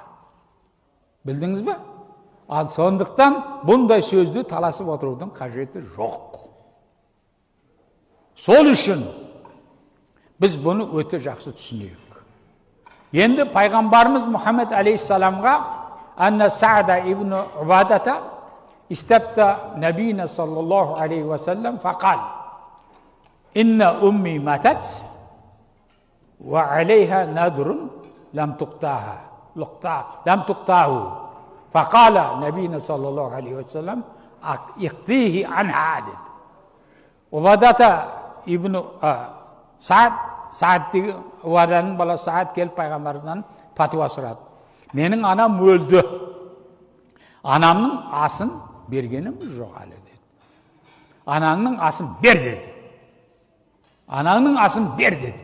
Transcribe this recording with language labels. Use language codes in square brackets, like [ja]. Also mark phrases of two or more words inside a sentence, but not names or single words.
[kk] Білдіңіз бе? Ал сондықтан бұндай сөзді таласып отырудың қажеті жоқ. Сол үшін біз бұны өте жақсы түсінейік. Енді пайғамбарымыз Мұхаммед алейхиссаламға [ar] أن سعد بن عبادة استفتى نبينا صلى الله عليه وسلم فقال إن أمي ماتت وعليها نذر لم تقضه فقال نبينا صلى الله عليه وسلم اقضه عنها деді. [kk] Убадата ибн Саад деген Убаданың баласы Саад келіп пайғамбарымыздан патуа сұрады. Менің анам өлді. Анамның асын бергенім жоқ әлі деді. Анаңның асын бер деді. Анаңның асын бер деді.